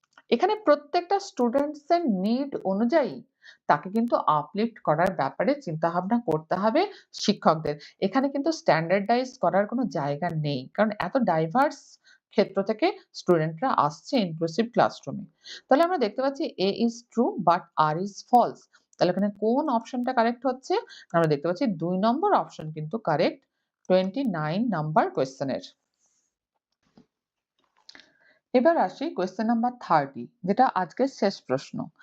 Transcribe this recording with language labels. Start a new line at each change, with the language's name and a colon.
Bangla: এখানে প্রত্যেকটা স্টুডেন্টস এর নিড অনুযায়ী তাকে কিন্তু আপলিফট করার ব্যাপারে চিন্তাভাবনা করতে হবে শিক্ষকদের। এখানে কিন্তু স্ট্যান্ডার্ডাইজ করার কোনো জায়গা নেই। কারণ এত ডাইভার্স ক্ষেত্র থেকে স্টুডেন্টরা আসছে ইনক্লুসিভ ক্লাসরুমে। তাহলে আমরা দেখতে পাচ্ছি
English: A is true but R is false।
Bangla: তাহলে এখানে কোন অপশনটা কারেক্ট হচ্ছে? আমরা দেখতে পাচ্ছি ২ নম্বর অপশন কিন্তু কারেক্ট 29 নাম্বার কোয়েশ্চেনের। এবার আসি কোয়েশ্চেন নাম্বার 30, যেটা আজকের শেষ প্রশ্ন।